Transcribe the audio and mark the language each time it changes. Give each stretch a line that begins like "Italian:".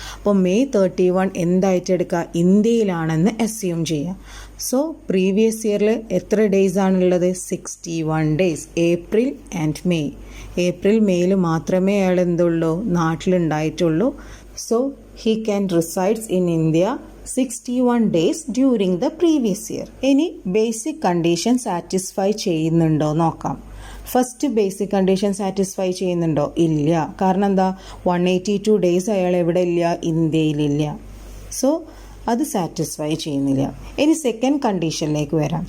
Malayalam: അപ്പോൾ മെയ് 31 എന്തായിട്ട് എടുക്കുക? ഇന്ത്യയിലാണെന്ന് അസ്യൂം ചെയ്യുക. സോ പ്രീവിയസ് ഇയറിൽ എത്ര ഡേയ്സ് ആണുള്ളത്? 61 days. April and May. April മെയ്യിൽ മാത്രമേ അയാൾ എന്തുള്ളൂ? നാട്ടിലുണ്ടായിട്ടുള്ളൂ.
English: So he can resides in India 61 days during the previous year.
Malayalam: ഇനി ബേസിക് കണ്ടീഷൻ സാറ്റിസ്ഫൈ ചെയ്യുന്നുണ്ടോ നോക്കാം. ഫസ്റ്റ് ബേസിക് കണ്ടീഷൻ സാറ്റിസ്ഫൈ ചെയ്യുന്നുണ്ടോ? ഇല്ല. കാരണം എന്താ? 182 ഡേയ്സ് അയാൾ എവിടെ ഇല്ല? ഇന്ത്യയിലില്ല. സോ അത് സാറ്റിസ്ഫൈ ചെയ്യുന്നില്ല. ഇനി സെക്കൻഡ് കണ്ടീഷനിലേക്ക് വരാം.